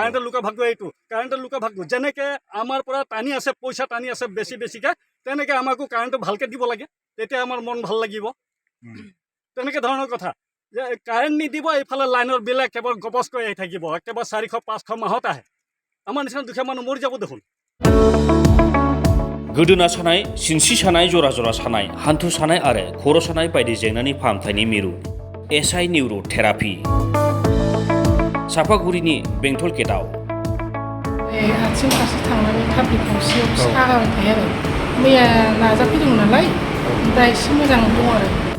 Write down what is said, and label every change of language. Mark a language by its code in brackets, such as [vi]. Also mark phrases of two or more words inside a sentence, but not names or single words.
[as] কাৰেণ্টৰ লুকা-ভাকু এইটো কাৰেণ্টৰ লুকা-ভাকু যেনেকে আমাৰ পৰা টানি আছে পইচা টানি আছে বেছি বেছিকে, তেনেকে আমাকো কাৰেণ্টটো ভালকে দিব লাগে, তেতিয়া আমাৰ মন ভাল লাগিব। তেনেকে ধৰণৰ কথা যে কাৰেণ্ট নিদিব, এইফালে লাইনৰ বিল একেবাৰে গপচকৈ আহি থাকিব, একেবাৰে 400-500 মাহত আহে। আমাৰ নিচিনা দুখীয়া মানুহ মৰি যাব দেখোন। [brx] गोदोना सानाय, सिनस्रि सानाय, जरा जरा सानाय, हान्थु सानाय आरो खर' सानाय बायदि जेंनानि फाहामथायनि मिरु एसआइ [en] neuro therapy [brx] सापागुरिनि बेंटल गेटआव। आथिं फारसे थांनानै थाफ्लि खावसेयाव सागाबाय थायो आरो मैया नाजाफैदोंमोन नालाय दा एसे मोजां दं आरो।